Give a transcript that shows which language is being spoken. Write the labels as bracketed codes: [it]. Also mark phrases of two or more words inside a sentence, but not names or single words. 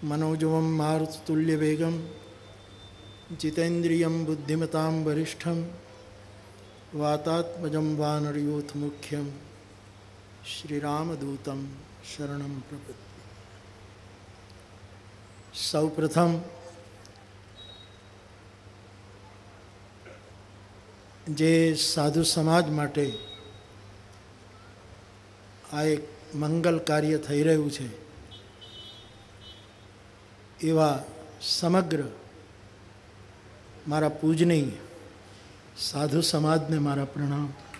[sa] मनोजवं मारुततुल्यवेगं जितेन्द्रियं बुद्धिमतां वरिष्ठं वातात्मजं वानरयूथमुख्यं श्रीरामदूतं शरणं प्रपद्ये। [gu] सौप्रथम જે સાધુ સમાજ માટે આ એક મંગલ કાર્ય થઈ રહ્યું છે એવા સમગ્ર મારા પૂજનીય સાધુ સમાજને મારા પ્રણામ.